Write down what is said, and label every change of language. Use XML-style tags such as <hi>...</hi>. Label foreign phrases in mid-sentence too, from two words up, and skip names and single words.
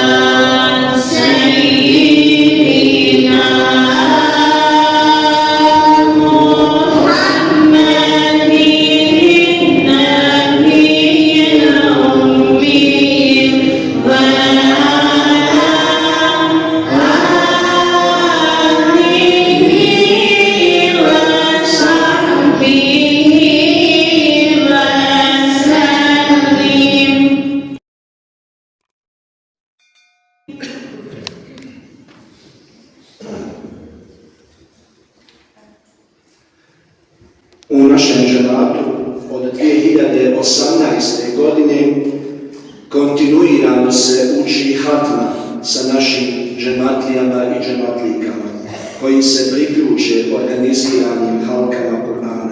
<ar>سيدنا محمد النبي الأمي وعلى آله وصحبه وسلم.</ar> <bs>U našem džematu od 2018. godine kontinuirano se uči hatma sa našim džematlijama i džematlikama koji se priključe organiziranim halkama Kur'ana.</bs>